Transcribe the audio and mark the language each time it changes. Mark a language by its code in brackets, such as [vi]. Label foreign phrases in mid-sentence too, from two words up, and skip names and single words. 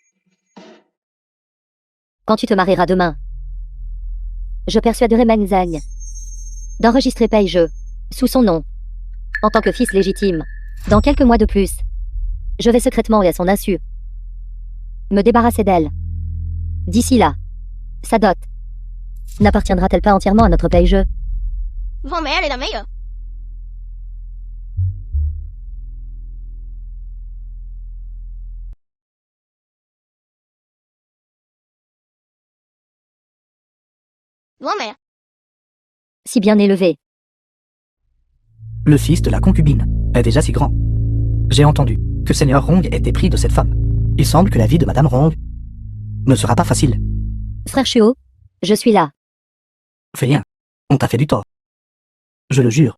[fr] Quand tu te marieras demain, je persuaderai Meng Zheng d'enregistrer Paige sous son nom, en tant que fils légitime. Dans quelques mois de plus, je vais secrètement et à son insu me débarrasser d'elle. D'ici là, sa dot n'appartiendra-t-elle pas entièrement à notre Paige? [zh] 我买来了没有？我买。 [fr] Si bien élevé. Le fils de la concubine est déjà si grand. J'ai entendu que Seigneur Rong est épris de cette femme. Il semble que la vie de Madame Rong ne sera pas facile. Frère Chuo, je suis là. Fais rien. On t'a fait du tort. Je le jure.